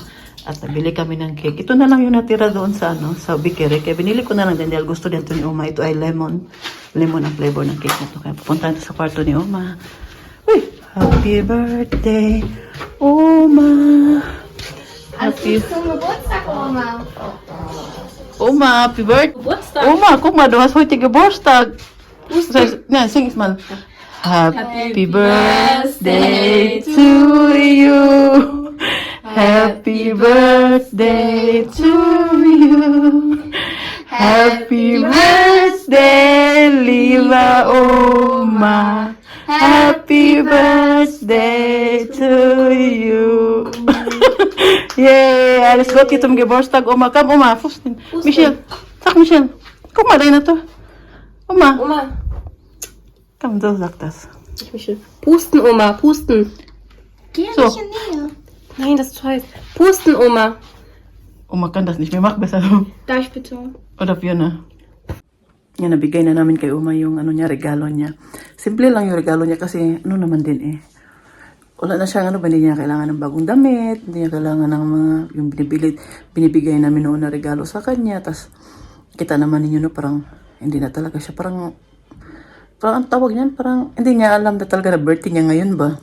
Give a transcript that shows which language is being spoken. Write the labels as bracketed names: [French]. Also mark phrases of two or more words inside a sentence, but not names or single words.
[Filipino] At nabili kami ng cake. Ito na lang yung natira doon sa bikiri. Kaya binili ko na lang din dahil gusto din ito ni Uma. Ito ay lemon. Lemon ang flavor ng cake na ito. Kaya pupunta ito sa kwarto ni Uma. [English] Uy! Happy birthday, Uma! Happy... [German] Geburtstag, Oma. [English] Uma, happy birthday! [German] Geburtstag. Oma, guck mal, du hast heute Geburtstag! Nein, sing es mal. [English] Happy birthday to you. Happy birthday to you. Happy birthday, [German] liebe Oma. [English] Happy birthday to you. [German] Yay, alles Gute zum Geburtstag, Oma. Komm, Oma, Fusten. Michelle, sag Michelle. Guck mal, deine to. Oma. Oma. Komm, so sagt das. Pusten, Oma, pusten. Geh So. nicht in Nähe. Nein, das ist zu heiß. Pusten, Oma. Oma kann das nicht mehr. Mach besser. Darf ich bitte? Oder Fiona. [Filipino] Yan, nabigay na namin kay Uma yung regalo niya. Simple lang yung regalo niya kasi naman din eh. Wala na siya, hindi niya kailangan ng bagong damit, hindi niya kailangan ng mga, yung binibigay namin noon na regalo sa kanya. Tapos, kita naman ninyo, parang, hindi na talaga siya, parang ang tawag niyan, parang, hindi niya alam na talaga na birthday niya ngayon ba.